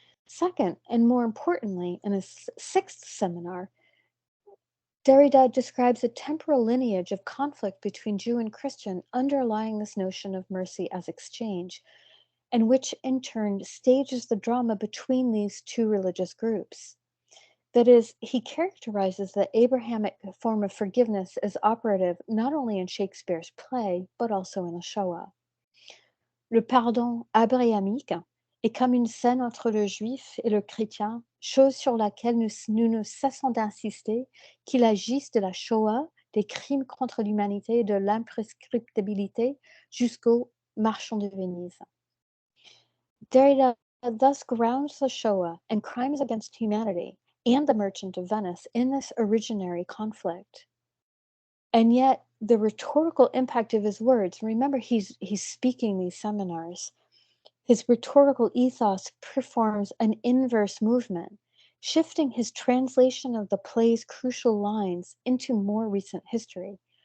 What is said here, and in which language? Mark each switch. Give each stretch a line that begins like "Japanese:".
English: Second, and more importantly, in a sixth seminar, Derrida describes a temporal lineage of conflict between Jew and Christian underlying this notion of mercy as exchange, and which in turn stages the drama between these two religious groups. That is, he characterizes the Abrahamic form of forgiveness as operative not only in Shakespeare's play, but also in the Shoah.
French: Le pardon abrahamique est comme une scène entre le juif et le chrétien, chose sur laquelle nous ne cessons d'insister, qu'il agisse de la Shoah, des crimes contre l'humanité et de l'imprescriptibilité jusqu'aux marchands de Venise.
English: Derrida thus grounds the Shoah and crimes against humanity and the Merchant of Venice in this originary conflict. And yet, the rhetorical impact of his words, remember he's speaking these seminars, his rhetorical ethos performs an inverse movement, shifting his translation of the play's crucial lines into more recent history.